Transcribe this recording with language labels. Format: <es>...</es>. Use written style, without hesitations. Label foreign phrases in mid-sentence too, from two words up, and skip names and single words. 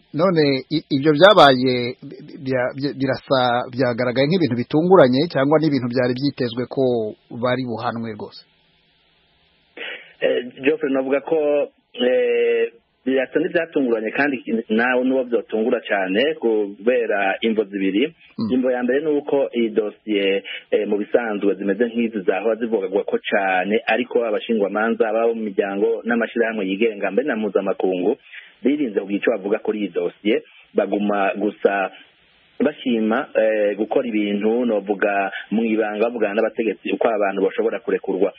<rw>None ibyo byabaye byagaragaye nk'ibintu bitunguranye cyangwa n'ibintu byari byitezwe ko bari buhanwe rwose?</rw> <rn>Geoffrey navuga ko birasa n'ibyatunguranye kandi nawe n'uwo byotungura cyane kubera imvo zibiri. Imvo ya mbere nuko iyi dosiye mu bisanzwe zimeze nk'izi zahora zivugagwa ko cyane, ariko abashingwamanza babo mu miryango n'amashyirahamwe yigenga mbere na mpuzamakungu birinze kugira icyo bavuga kuri iyi dosiye, baguma gusa bashima gukora ibintu novuga mu ibanga bavugana n'abategetsi uko abantu bashobora kurekurwa.</rn>